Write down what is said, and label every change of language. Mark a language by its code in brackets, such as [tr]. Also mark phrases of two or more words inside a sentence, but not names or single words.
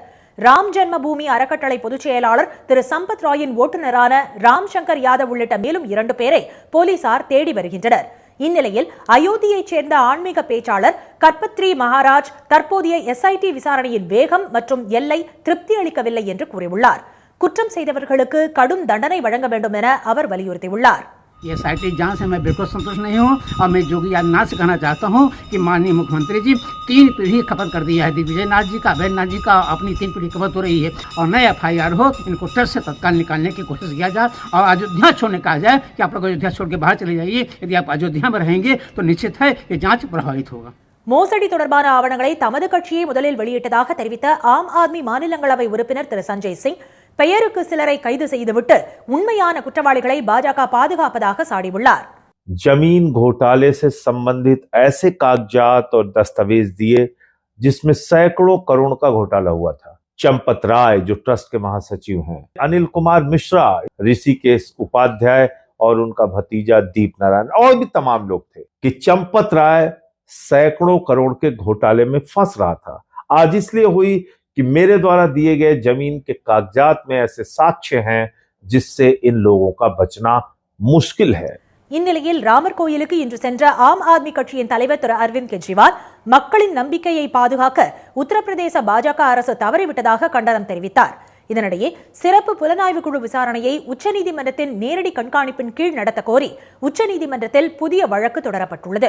[ta] ராம் ஜென்மபூமி அறக்கட்டளை பொதுச் செயலாளர் திரு சம்பத் ராயின் ஓட்டுநரான ராம் சங்கர் யாதவ் உள்ளிட்ட மேலும் 2 பேரை போலீசார் தேடி வருகின்றனர். இந்நிலையில் அயோத்தியைச் சேர்ந்த ஆன்மீக பேச்சாளர் கற்பத்ரி மகாராஜ் தற்போதைய எஸ்ஐடி விசாரணையின் வேகம் மற்றும் எல்லை திருப்தி அளிக்கவில்லை என்று கூறியுள்ளார். குற்றம் செய்தவர்களுக்கு கடும் தண்டனை வழங்க வேண்டும் என அவர் வலியுறுத்தியுள்ளார். [hi] ये एसआईटी जांच से मैं बिल्कुल संतुष्ट नहीं हूँ और मैं योगी आदित्यनाथ से कहना चाहता हूँ कि माननीय मुख्यमंत्री जी 3 पीढ़ी खपत कर दिया है। दिग्विजयनाथ जी का, अभयनाथ जी का अपनी 3 पीढ़ी खपत हो रही है और नए FIR हो, इनको ट्रस्ट से तत्काल निकालने की कोशिश किया जाए और अयोध्या छोड़ने कहा जाए कि आप लोग अयोध्या छोड़ के बाहर चले जाइए। यदि आप अयोध्या में रहेंगे तो निश्चित है ये जाँच प्रभावित होगा. [ta] மோசடி தொடர்பான ஆவணங்களை தமது கட்சியை முதலில் வெளியிட்டதாக தெரிவித்த ஆம் ஆத்மி மாநிலங்களவை உறுப்பினர் திரு சஞ்சய் சிங் பெயருக்கு சிலரை கைது செய்துவிட்டு உண்மையான குற்றவாளிகளை பாஜக பாதுகாப்பதாக சாடியுள்ளார். [hi] जमीन घोटाले से संबंधित ऐसे कागजात और दस्तावेज दिए जिसमें सैकड़ों करोड़ का घोटाला हुआ था. चंपत राय जो ट्रस्ट के महासचिव हैं, अनिल कुमार मिश्रा, ऋषिकेश उपाध्याय और उनका भतीजा दीप नारायण और भी तमाम लोग थे कि चंपत राय सैकड़ों करोड़ के घोटाले में फंस रहा था. आज इसलिए हुई कि मेरे द्वारा दिए गए जमीन के कागजात में ऐसे साक्ष्य हैं जिससे इन लोगों का बचना मुश्किल है. [ta] இந்நிலையில் ராமர் கோயிலுக்கு இன்று சென்ற ஆம் ஆத்மி கட்சியின் தலைவர் திரு அரவிந்த் கெஜ்ரிவால் மக்களின் நம்பிக்கையை பாதுகாக்க உத்தரப்பிரதேச பாஜக அரசு தவறிவிட்டதாக கண்டனம் தெரிவித்தார். இதனிடையே சிறப்பு புலனாய்வு குழு விசாரணையை உச்சநீதிமன்றத்தின் நேரடி கண்காணிப்பின் கீழ் நடத்த கோரி உச்சநீதிமன்றத்தில் புதிய வழக்கு தொடரப்பட்டுள்ளது.